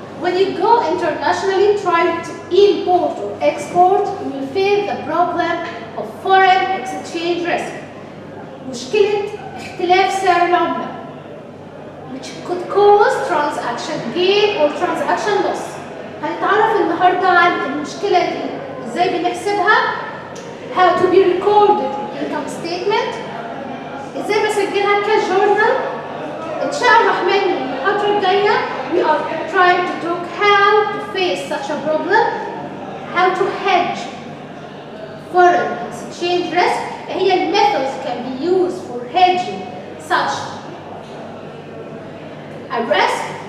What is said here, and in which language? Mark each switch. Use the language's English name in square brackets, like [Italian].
[English] When you go internationally, try to import or export, you will face the problem of foreign exchange risk. [Arabic] مشكلة اختلاف سعر العملة [English] which could cause transaction gain or transaction loss. [Arabic] هنتعرف النهارده عن المشكلة دي ازاي بنحسبها، [English] how to be recorded income statement، [Arabic] ازاي بسجلها كجورنال. ان شاء الرحمن المحاضرة الجاية [English] we are trying to talk how to face such a problem, how to hedge foreign exchange risk. هي methods can be used for hedging such a risk.